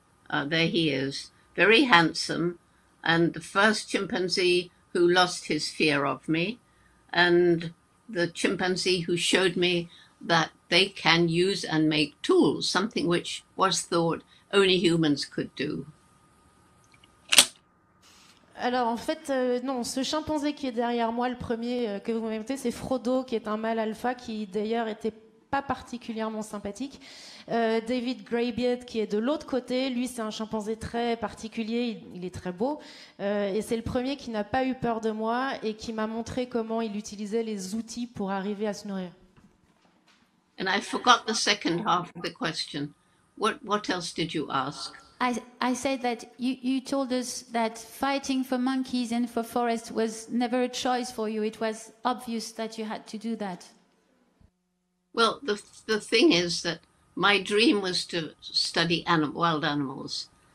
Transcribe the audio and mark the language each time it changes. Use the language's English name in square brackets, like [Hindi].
[English] There he is, very handsome. And the first chimpanzee who lost his fear of me, and the chimpanzee who showed me that they can use and make tools, something which was thought only humans could do. [French] Alors en fait, non, ce chimpanzé qui est derrière moi, le premier que vous m'avez montré, c'est Frodo, qui est un mâle alpha, qui d'ailleurs était pas particulièrement sympathique. David Greybeard qui est de l'autre côté, lui c'est un chimpanzé très particulier, il est très beau et c'est le premier qui n'a pas eu peur de moi et qui m'a montré comment il utilisait les outils pour arriver à se nourrir. [English] And I forgot the second half of the question. What else did you ask? I said that you told us that fighting for monkeys and for forests was never a choice for you. It was obvious that you had to do that. Well, the thing is that my dream was to study wild animals.